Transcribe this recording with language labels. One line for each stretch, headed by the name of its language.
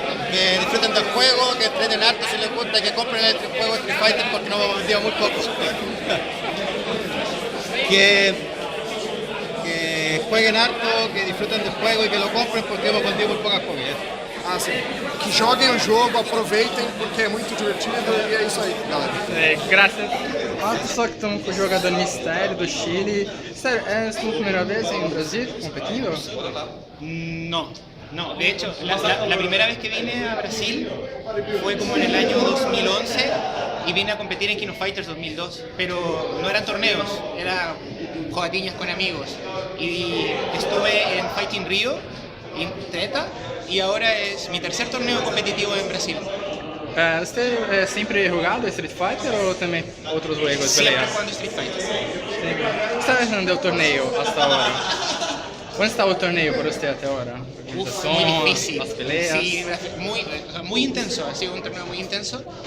Spanish: Que disfruten del juego, que entrenen harto si les gusta, que compren el juego Street Fighter porque nos hemos vendido muy poco. que jueguen harto, que disfruten del juego y que lo compren porque hemos vendido muy pocas copias.
Portuguese: Ah, sim. Que joguem o jogo, aproveitem, porque é muito divertido e é isso aí, galera. Graças. Olha pessoal que estamos com o jogador Mistério do Chile. Sério, é a sua primeira vez em Brasil competindo?
Spanish: No, no. De hecho, la primera vez que vine a Brasil fue como en el año 2011 y vine a competir en King of Fighters 2002. Pero no eran torneos, eran jugatiñas con amigos. Y estuve en Fighting Rio, en Treta, y ahora es mi tercer torneo competitivo en Brasil.
Portuguese: Você sempre jogado Street Fighter ou também outros
Spanish: juegos de Siempre pelea? jugando Street Fighter. ¿Qué está pensando del torneo hasta ahora? ¿Cómo estaba el torneo para usted hasta ahora? Muy difícil. Las peleas. Sí, muy intenso, ha sido un torneo muy intenso.